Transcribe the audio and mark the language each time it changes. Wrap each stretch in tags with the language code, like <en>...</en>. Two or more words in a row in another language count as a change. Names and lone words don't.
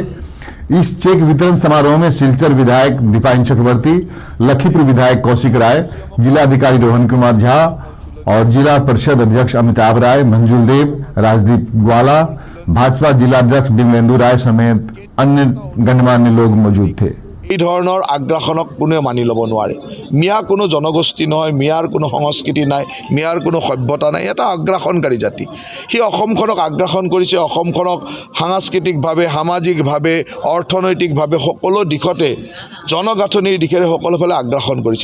<hi>इस चेक वितरण समारोह में सिलचर विधायक दीपायन चक्रवर्ती, लखीपुर विधायक कौशिक राय, जिलाधिकारी रोहन कुमार झा और जिला परिषद अध्यक्ष अमिताभ राय, मंजुल देव, राजदीप ग्वाला, भाजपा जिलाध्यक्ष बिमलेंदु राय समेत अन्य गणमान्य लोग मौजूद थे।</hi> <as>এই ধৰণৰ আগ্ৰাসনক কোনেও মানি ল'ব নোৱাৰে। মিয়া কোনো জনগোষ্ঠী নহয়, মিয়াৰ কোনো সংস্কৃতি নাই, মিয়াৰ কোনো সভ্যতা নাই। এটা আগ্ৰাসনকাৰী জাতি। সি অসমখনক আগ্ৰাসন কৰিছে। অসমখনক সাংস্কৃতিকভাৱে, সামাজিকভাৱে, অৰ্থনৈতিকভাৱে সকলো দিশতে জনগাঁথনিৰ দিশেৰে সকলোফালে আগ্ৰাসন কৰিছে।</as>